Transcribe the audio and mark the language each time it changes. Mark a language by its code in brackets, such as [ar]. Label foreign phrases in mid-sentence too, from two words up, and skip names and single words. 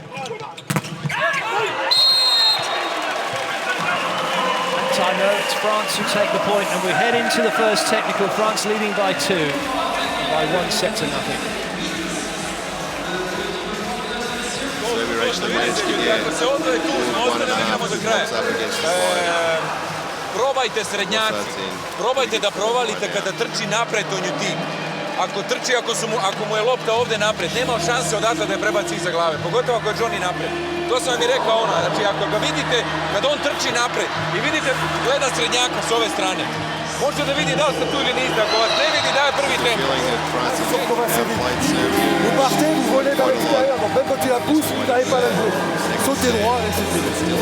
[en] Timeout, it's France who take the point, and we head into the first technical. France leading by 2, by 1 set to nothing. Serbia actually managed to get 1.5 blocks up against the fire. [sr] Probajte srednjaci, probajte da provalite kada trči napred Tonjuti. Ako trči, ako mu je lopta ovde napred, nema šanse odatle da je prebaci iza glave, pogotovo ako je Johnny napred. To sam vam i rekao ono, znači ako ga vidite, kada on trči napred i vidite, gleda srednjaka s ove strane, može da vidi da li ste tu ili niste, ako vas ne vidi, daje prvi tempo. [fr] Vous partez, vous volez vers l'extérieur, donc même quand tu la pousses, vous n'arrivez pas à la jouer. Sautez droit et c'est fini.